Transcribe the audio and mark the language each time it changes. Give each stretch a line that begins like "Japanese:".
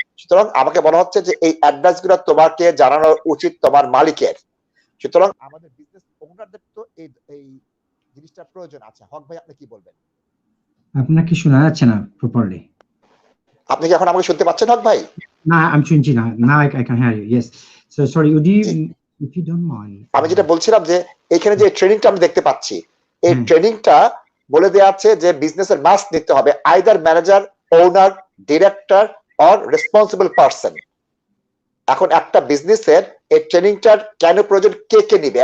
Bangla: সুতরাং আমাকে বলা হচ্ছে যে এই অ্যাডভাইস গুলো তোমাকে জানানো উচিত তোমার মালিকের। সুতরাং আমাদের বিজনেস ওনারদের তো এই জিনিসটা প্রয়োজন আছে। হক ভাই, আপনি কি বলবেন? আপনার কি শোনা যাচ্ছে না প্রপারলি? আপনি কি এখন আমাকে শুনতে পাচ্ছেন হক ভাই? না, আমি শুনছি না।
English: Now I can hear you. Yes. So sorry, would you, if you don't mind,
Bangla: আমি যেটা বলছিলাম যে এখানে যে ট্রেনিংটা আমি দেখতে পাচ্ছি, এই ট্রেনিংটা বলে দেওয়া আছে যে বিজনেসের মাস্ট নিতে হবে either manager, owner, director or responsible person. এখন একটা বিজনেসের এই ট্রেনিংটার কেন প্রয়োজন, কে কে নিবে?